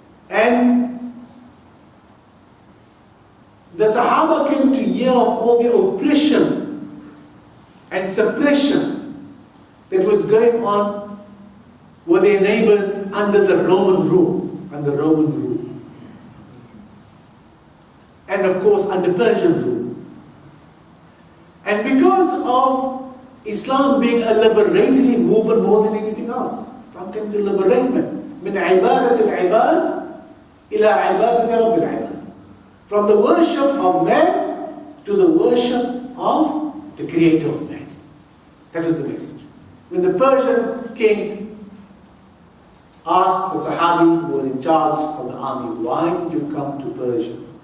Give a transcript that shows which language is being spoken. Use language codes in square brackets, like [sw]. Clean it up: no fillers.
[en] And the Sahaba came to hear of all the oppression and suppression that was going on with their neighbors under the Roman rule. And of course under Persian rule. And because of Islam being a liberatory movement more than anything else. Islam came to liberate men. [ar] من عبادة العباد إلى عبادة رب العباد. [en] From the worship of man to the worship of the creator of man. That was the message. When the Persian king asked the Sahabi who was in charge of the army, why did you come to Persia?